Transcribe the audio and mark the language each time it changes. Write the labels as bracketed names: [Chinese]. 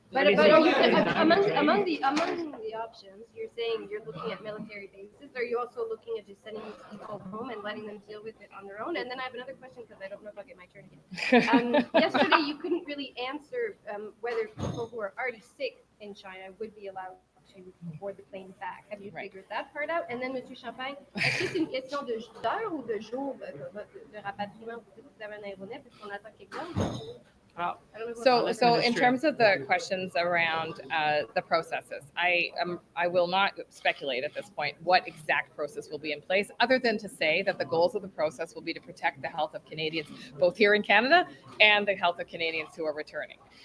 [English] But are you, among the options, you're saying you're looking at military bases. Are you also looking at just sending people home and letting them deal with it on their own? And then I have another question because I don't know if I'll get my turn again. Yesterday, you couldn't really answer whether people who are already sick in China would be allowed to board the plane back. Have you figured that part out? And then, [French] Monsieur Champagne, est-ce que c'est une question d'heure ou de jour de rapatriement? Vous avez un aéronef, est-ce qu'on attend quelqu'un? [English] So in terms of the questions around the processes, I will not speculate at this point what exact process will be in place, other than to say that the goals of the process will be to protect the health of Canadians, both here in Canada and the health of Canadians who are returning.